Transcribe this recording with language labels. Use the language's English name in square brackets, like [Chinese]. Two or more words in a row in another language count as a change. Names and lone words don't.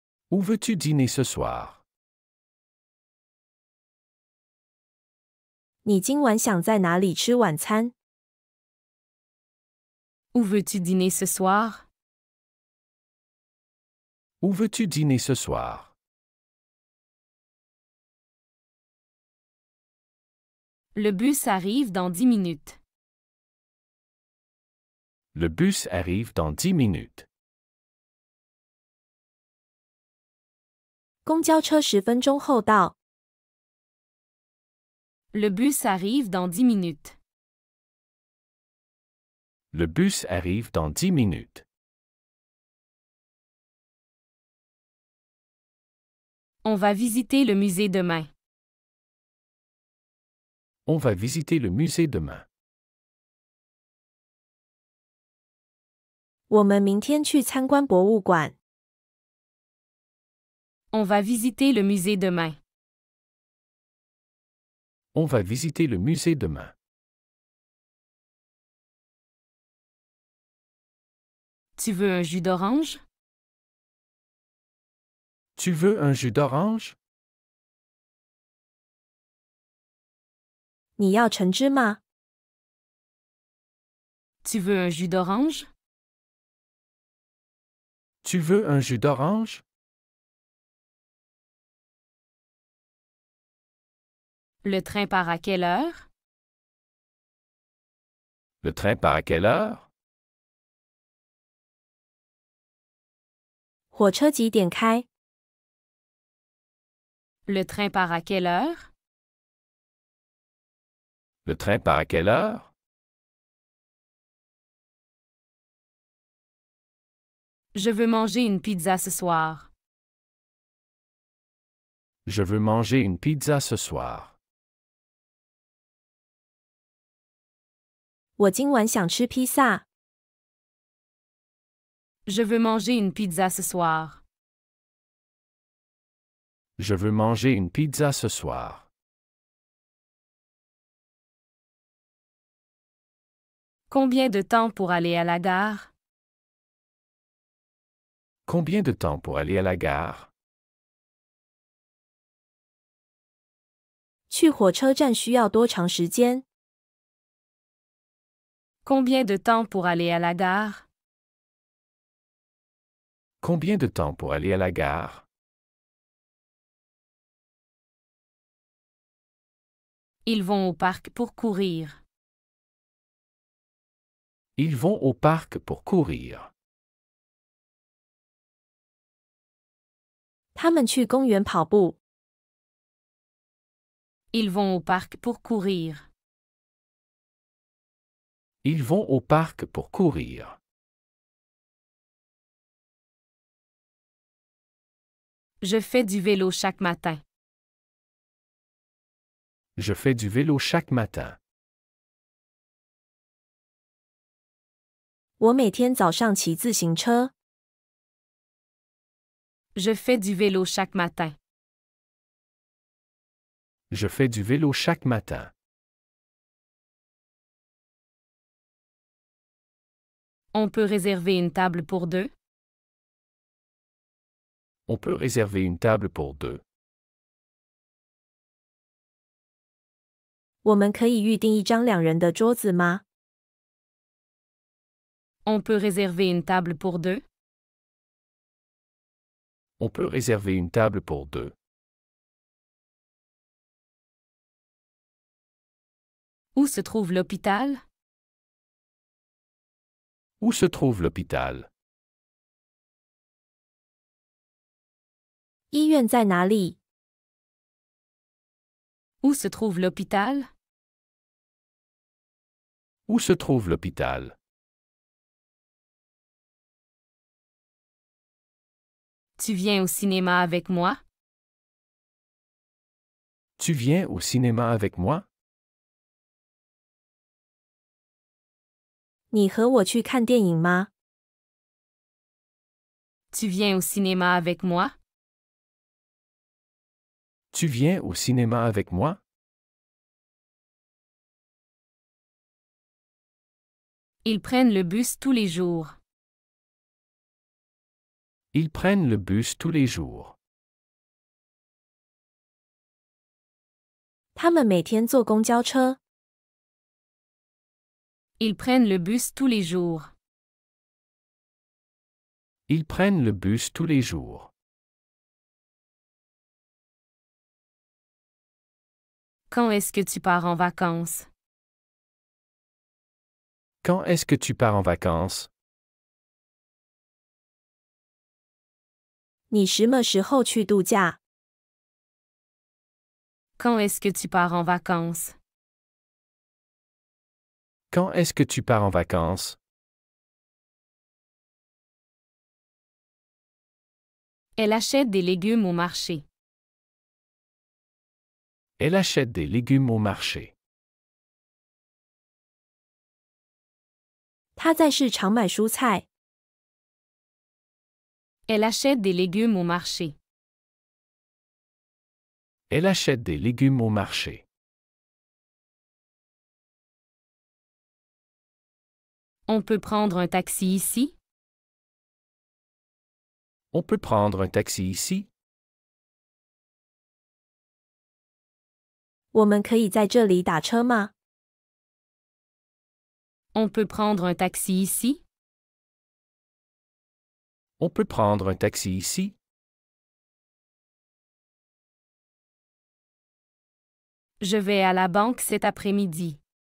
[French] Où veux-tu dîner ce soir? [Chinese] 你今晚想在哪里吃晚餐？ [French] Où veux-tu dîner ce soir? Où veux-tu dîner ce soir? Le bus arrive dans 10 minutes. Le bus arrive dans 10 minutes. [Chinese] 公交车10分钟后到。 [French] Le bus arrive dans 10 minutes. Le bus arrive dans 10 minutes. On va visiter le musée demain. On va visiter le musée demain. [Chinese] 我们明天去参观博物馆。 [French] On va visiter le musée demain. On va visiter le musée demain. Tu veux un jus d'orange? Tu veux un jus d'orange? [Chinese] 你要橙汁吗？ [French] Tu veux un jus d'orange? Tu veux un jus d'orange? Le train part à quelle heure? Le train part à quelle heure? [Chinese] 火车几点开？ [French] Le train part à quelle heure? Le train part à quelle heure? Je veux manger une pizza ce soir. Je veux manger une pizza ce soir. [Chinese] 我今晚想吃披萨。 [French] Je veux manger une pizza ce soir. Je veux manger une pizza ce soir. Combien de temps pour aller à la gare? Combien de temps pour aller à la gare? [Chinese] 去火车站需要多长时间？ [French] Combien de temps pour aller à la gare? Combien de temps pour aller à la gare? Ils vont au parc pour courir. Ils vont au parc pour courir. [Chinese] 他们去公园跑步。 [French] Ils vont au parc pour courir. Ils vont au parc pour courir. Je fais du vélo chaque matin. Je fais du vélo chaque matin. [Chinese] 我每天早上骑自行车。 [French] Je fais du vélo chaque matin. Je fais du vélo chaque matin. On peut réserver une table pour deux? On peut réserver une table pour deux. [Chinese] 我们可以预订一张2人的桌子吗？ [French] On peut réserver une table pour deux? On peut réserver une table pour deux. Où se trouve l'hôpital? Où se trouve l'hôpital? [Chinese] 医院在哪里？ [French] Où se trouve l'hôpital? Où se trouve l'hôpital? Tu viens au cinéma avec moi? Tu viens au cinéma avec moi? [Chinese] 你和我去看电影吗？ [French] Tu viens au cinéma avec moi? Tu viens au cinéma avec moi? Ils prennent le bus tous les jours. Ils prennent le bus tous les jours. [Chinese] 他们每天坐公交车。 [French] Ils prennent le bus tous les jours. Ils prennent le bus tous les jours. Quand est-ce que tu pars en vacances? Quand est-ce que tu pars en vacances? [Chinese] 你什么时候去度假？ [French] Quand est-ce que tu pars en vacances? Quand est-ce que tu pars en vacances? Elle achète des légumes au marché. Elle achète des légumes au marché. [Chinese] 他在市场买蔬菜。 [French] Elle achète des légumes au marché. Elle achète des légumes au marché. On peut prendre un taxi ici? On peut prendre un taxi ici? [Chinese] 我们可以在这里打车吗？ [French] On peut prendre un taxi ici? On peut prendre un taxi ici? Je vais à la banque cet après-midi.